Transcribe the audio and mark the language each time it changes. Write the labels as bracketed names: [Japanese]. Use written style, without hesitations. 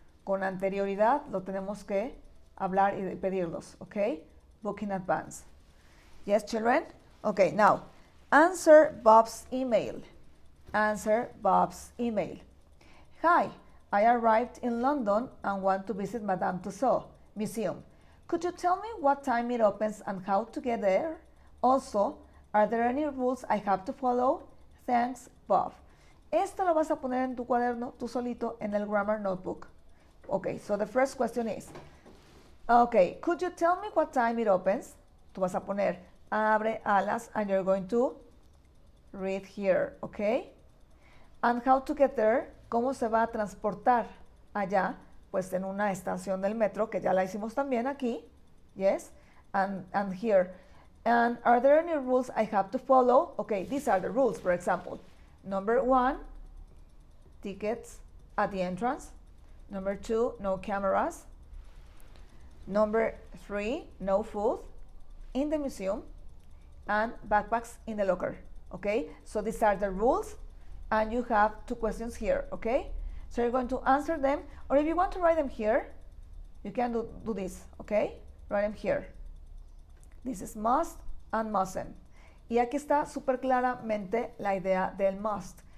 [Spanish] Con anterioridad lo tenemos que hablar y pedirlos. [English] Okay, book in advance. Yes, children? Okay, now, answer Bob's email. Answer Bob's email. Hi, I arrived in London and want to visit Madame Tussauds Museum. Could you tell me what time it opens and how to get there? Also, are there any rules I have to follow? Thanks, Bob. [Spanish] Esto lo vas a poner en tu cuaderno, tú solito, en el grammar notebook. [English] Okay, so the first question is, okay, could you tell me what time it opens? [Spanish] Tú vas a poner abre alas [English] and you're going to read here, okay? And how to get there, [Spanish] cómo se va a transportar allá, pues en una estación del metro, que ya la hicimos también aquí, [English] yes, and here. And are there any rules I have to follow? Okay, these are the rules, for example. Number 1, tickets at the entrance. Number 2, no cameras. Number 3, no food in the museum. And backpacks in the locker, okay? So these are the rules, and you have 2 questions here, okay? So you're going to answer them, or if you want to write them here, you can do this, okay? Write them here. This is must and mustn't. [Spanish] Y aquí está súper claramente la idea del must.